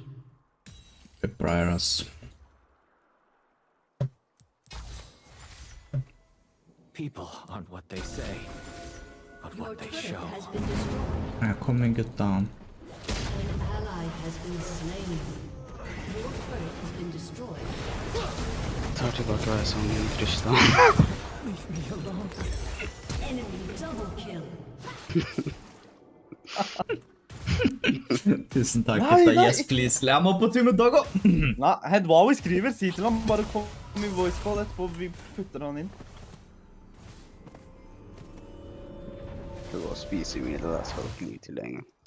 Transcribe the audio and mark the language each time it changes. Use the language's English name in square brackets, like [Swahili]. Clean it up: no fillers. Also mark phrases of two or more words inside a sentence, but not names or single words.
[Norwegian] Det bra her, ass. [English] People aren't what they say, but Your what they turret show. has been destroyed. [Norwegian] Her kommer gutta. [English] An ally has been slain. Your turret has been destroyed. [Norwegian] Tar tillbaka hva jeg sa om min Trista. [English] Leave me alone. Enemy double kill. [Norwegian] Tusen takk, Nei, gutta. nei. [English] Yes, please. [Norwegian] Jeg må på tur med Dago. Nei, Hedwawi skriver. Si til ham, bare kom i [English] voice call [Norwegian] etterpå. Vi putter han inn. skal gå og spise mye, det der skal dere mye til lenge.